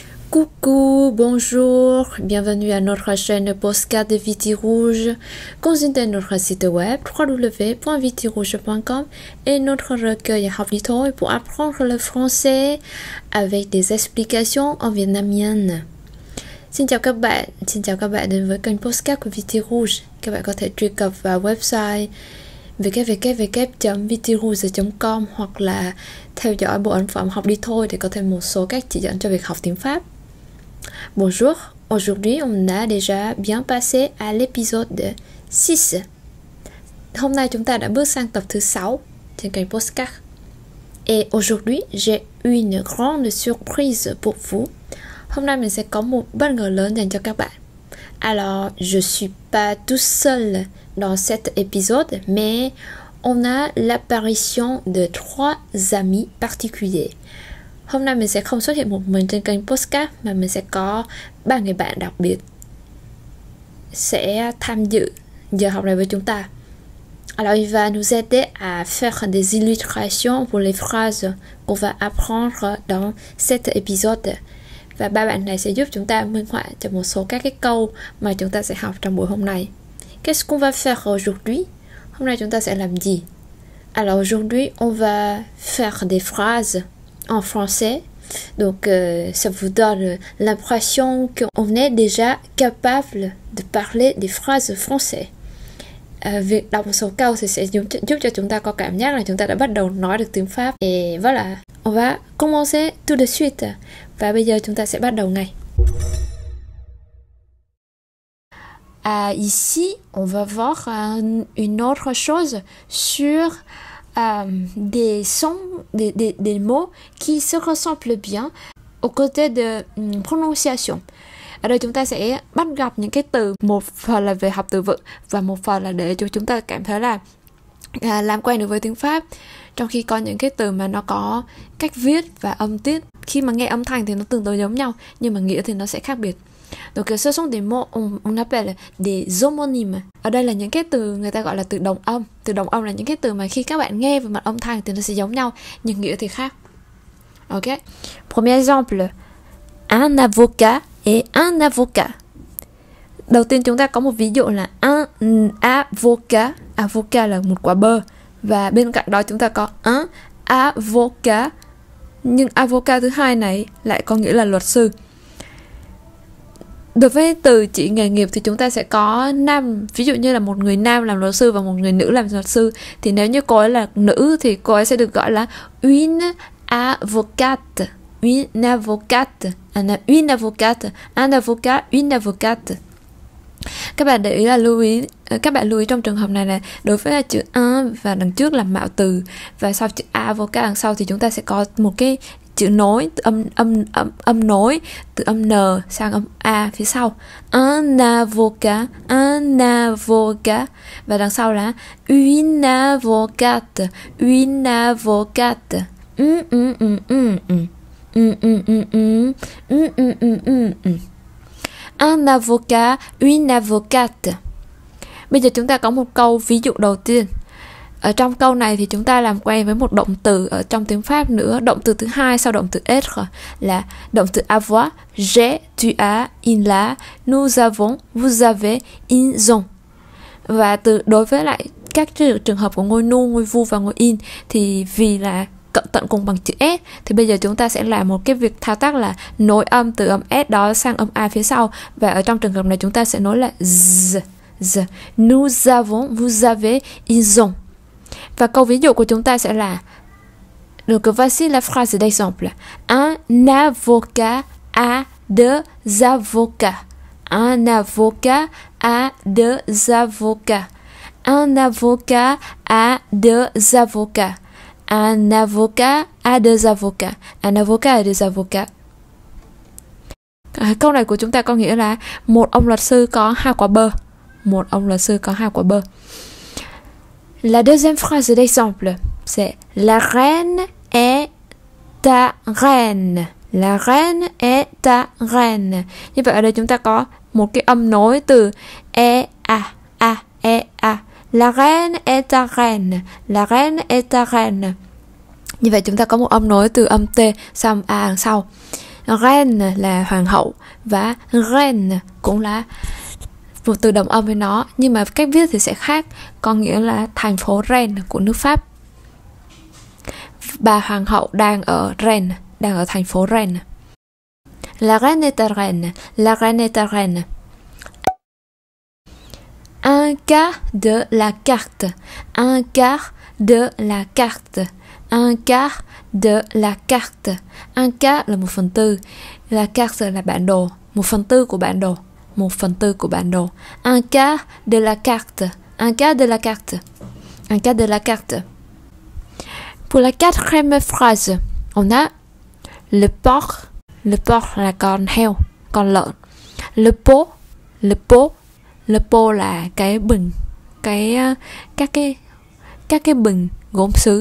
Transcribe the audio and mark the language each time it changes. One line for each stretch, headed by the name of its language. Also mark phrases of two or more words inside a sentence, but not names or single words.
French: Coucou, bonjour, bienvenue à notre chaîne Postcard de Viti Rouge. Consultez notre site web www.vitirouge.com et notre recueil học đi thôi pour apprendre le français avec des explications en vietnamien.
Vietnamese: Xin chào các bạn đến với kênh Postcard của Viti Rouge. Các bạn có thể truy cập vào website www.vitirouge.com hoặc là theo dõi bộ ấn phẩm học đi thôi để có thêm một số cách chỉ dẫn cho việc học tiếng Pháp.
French: Bonjour, aujourd'hui on a déjà bien passé à l'épisode 6.
Vietnamese: Hôm nay chúng ta đã bước sang tập thứ 6 trên kênh Postcard.
French: Et aujourd'hui j'ai une grande surprise pour vous.
Vietnamese: Hôm nay mình sẽ có một bất ngờ lớn dành cho các bạn.
French: Alors, je suis pas tout seul dans cet épisode, mais on a l'apparition de 3 amis particuliers.
Vietnamese: Hôm nay mình sẽ không xuất hiện một mình trên kênh Postcard mà mình sẽ có 3 người bạn đặc biệt sẽ tham dự giờ học này với chúng ta.
French: Alors, il va nous aider à faire des illustrations pour les phrases qu'on va apprendre dans cet épisode.
Vietnamese: Và 3 bạn này sẽ giúp chúng ta minh họa cho một số các cái câu mà chúng ta sẽ học trong buổi hôm nay.
French: Qu'est-ce qu'on va faire aujourd'hui?
Vietnamese: Hôm nay chúng ta sẽ làm gì?
French: Alors aujourd'hui, on va faire des phrases en français. Donc ça vous donne l'impression qu'on est déjà capable de parler des phrases français.
Vietnamese: Việc đọc một số câu thì sẽ giúp cho chúng ta có cảm giác là chúng ta đã bắt đầu nói được tiếng Pháp.
French: Et voilà, on va commencer tout de suite.
Vietnamese: Và bây giờ chúng ta sẽ bắt đầu ngay.
French: Ici, on va voir une autre chose sur des sons, des mots qui se ressemblent bien aux côtés de prononciation.
Vietnamese: Ở đây chúng ta sẽ bắt gặp những cái từ, một phần là về học từ vựng và một phần là để cho chúng ta cảm thấy là làm quen được với tiếng Pháp. Trong khi có những cái từ mà nó có cách viết và âm tiết, khi mà nghe âm thanh thì nó tương đối giống nhau, nhưng mà nghĩa thì nó sẽ khác biệt.
French: Donc ce sont des mots on appelle des homonymes.
Vietnamese: Ở đây là những cái từ người ta gọi là từ đồng âm. Từ đồng âm là những cái từ mà khi các bạn nghe về mặt âm thanh thì nó sẽ giống nhau, nhưng nghĩa thì khác.
French: Ok. Premier exemple, un avocat et un avocat.
Vietnamese: Đầu tiên chúng ta có một ví dụ là
French: un avocat.
Vietnamese: Avocat là một quả bơ. Và bên cạnh đó chúng ta có
French: un avocat.
Vietnamese: Nhưng avocat thứ hai này lại có nghĩa là luật sư. Đối với từ chỉ nghề nghiệp thì chúng ta sẽ có nam, ví dụ như là một người nam làm luật sư và một người nữ làm luật sư. Thì nếu như cô ấy là nữ thì cô ấy sẽ được gọi là
French: une avocate. Une avocate. Une avocate. Un avocat, une avocate.
Vietnamese: Các bạn để ý là các bạn lưu ý trong trường hợp này là đối với chữ un và đằng trước là mạo từ và sau chữ avocat đằng sau thì chúng ta sẽ có một cái chữ nối, âm nối từ âm n sang âm a phía sau.
French: Un avocat, un avocat.
Vietnamese: Và đằng sau là
French: une avocate, une avocate. Un avocat, une avocate.
Vietnamese: Bây giờ chúng ta có một câu ví dụ đầu tiên. Ở trong câu này thì chúng ta làm quen với một động từ ở trong tiếng Pháp nữa. Động từ thứ hai sau động từ être là động từ avoir.
French: J'ai, tu as, il a, nous avons, vous avez, ils ont.
Vietnamese: Và đối với lại các trường hợp của ngôi nu, ngôi vu và ngôi in thì vì là tận cùng bằng chữ S thì bây giờ chúng ta sẽ làm một cái việc thao tác là nối âm từ âm S đó sang âm A phía sau. Và ở trong trường hợp này chúng ta sẽ nối là z.
French: Nous avons, vous avez, ils ont.
Vietnamese: Và câu ví dụ của chúng ta sẽ là,
French: donc voici la phrase d'exemple. Un avocat a deux avocats. Un avocat a deux avocats. Un avocat a deux avocats. Un avocat a deux avocats. Un avocat a deux avocats.
Vietnamese: Câu này của chúng ta có nghĩa là một ông luật sư có 2 quả bơ. Một ông luật sư có 2 quả bơ.
French: La deuxième phrase d'exemple, c'est la reine est ta reine. La reine est ta reine.
Vietnamese: Như vậy ở đây chúng ta có một cái âm nối từ e a.
French: La reine est ta reine. La reine est ta reine.
Vietnamese: Như vậy chúng ta có một âm nối từ âm T sang âm A đằng sau. Reine là hoàng hậu và reine cũng là một từ đồng âm với nó, nhưng mà cách viết thì sẽ khác, có nghĩa là thành phố Rennes của nước Pháp. Bà hoàng hậu đang ở Rennes, đang ở thành phố Rennes.
French: La reine est à Rennes, la reine est à Rennes. Un quart de la carte, un quart de la carte, un quart de la carte. Un quart
Vietnamese: là 1/4,
French: la carte
Vietnamese: là bản đồ, 1/4 của bản đồ, 1/4 của bản đồ.
French: Un quart de la carte, un quart de la carte, un quart de la carte. Pour la quatrième phrase, on a le porc
Vietnamese: là con heo, con lợn.
French: Le pot
Vietnamese: là cái bình, các cái bình gốm sứ.